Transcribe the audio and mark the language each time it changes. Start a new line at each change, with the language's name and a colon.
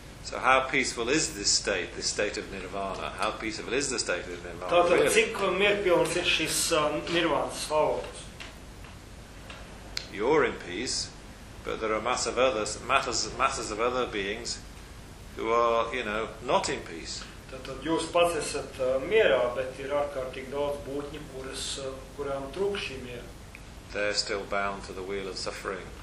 English: So how peaceful is this state of nirvana? How peaceful is the state of nirvana?
Latvian: Tātad, cik mierpilns ir šis nirvānas stāvoklis?
English: You're in peace, but there are masses of other beings who are, you know, not in peace.
Latvian: Tātad jūs pats esat mierā, bet ir ārkārtīgi daudz būtņi, kurām trūk šī miera.
English: They're still bound to the wheel of suffering.